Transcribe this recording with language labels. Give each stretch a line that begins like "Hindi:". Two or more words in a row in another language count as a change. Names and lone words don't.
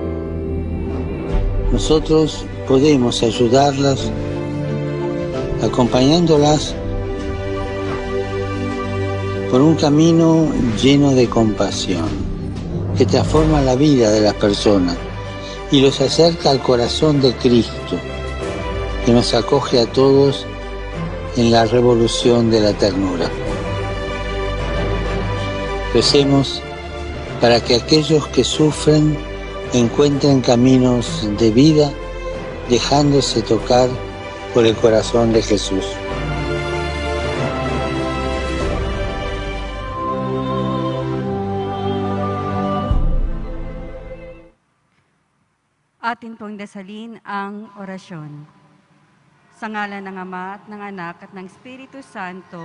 Spanish: Nosotros podemos ayudarlas acompañándolas por un camino lleno de compasión que transforma la vida de las personas y los acerca al corazón de Cristo, que nos acoge a todos en la revolución de la ternura. Recemos para que aquellos que sufren encuentren caminos de vida, dejándose tocar por el corazón de Jesús.
Filipino: Atin pong dasalin ang orasyon. Sa ngalan ng Ama at ng Anak at ng Espiritu Santo.